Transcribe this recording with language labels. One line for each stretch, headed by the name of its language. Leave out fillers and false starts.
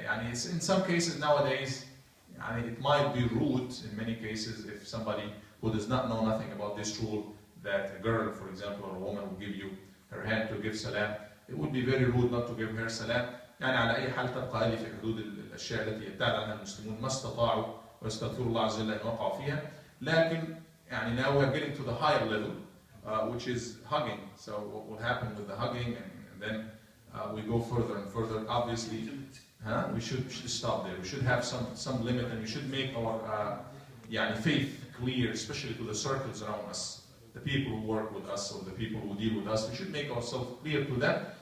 English: It's in some cases nowadays, it might be rude in many cases if somebody who does not know nothing about this rule, that a girl, for example, or a woman will give you her hand to give salam. It would be very rude not to give her salam.
Arabic: على أي حال تبقى هذه في حدود الأشياء التي يبتعد عنها المسلمون ما استطاعوا ويستغفروا الله عز وجل أن وقعوا فيها.
English: لكن now we are getting to the higher level, which is hugging. So what will happen with the hugging, and then we go further and further. Obviously, we should stop there. We should have some limit, and we should make our faith clear, especially to the circles around us, the people who work with us or the people who deal with us. We should make ourselves clear to them.